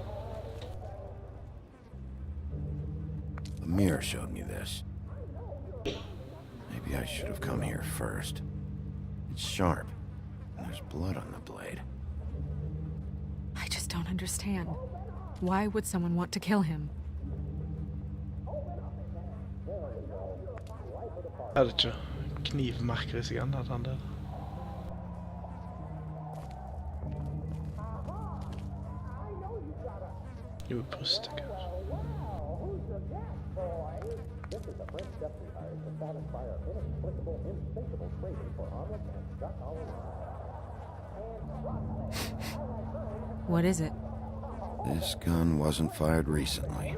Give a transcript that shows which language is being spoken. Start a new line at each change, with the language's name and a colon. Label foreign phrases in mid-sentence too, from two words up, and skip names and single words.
English: The mirror showed me this. Maybe I should have come here first. It's sharp, and there's blood on the blade. I just don't understand. Why would someone want to kill him?
Norwegian: Er det ikke knivmerker i seg igjen, at han der? Jo, i brystet, kanskje.
English: What is it? This gun wasn't fired recently.